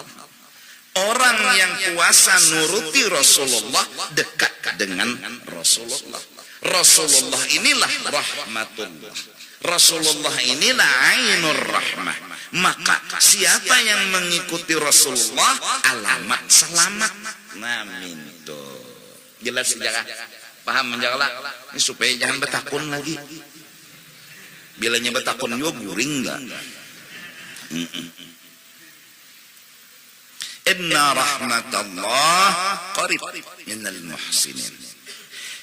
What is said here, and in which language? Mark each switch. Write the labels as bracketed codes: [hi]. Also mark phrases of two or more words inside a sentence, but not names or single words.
[id] Orang yang puasa nuruti Rasulullah dekat dengan Rasulullah. Rasulullah inilah rahmatullah. Rasulullah inilah [ar] ainur rahmah. [id] Maka siapa yang mengikuti Rasulullah alamat selamat. Amin. [bjn] Tuh. Jelas jaga. Paham menjagalah. Ini supaya jangan betakun lagi. Bilanya betakun juga guring enggak? [ar] Inna rahmatallah qarib minal muhsinin.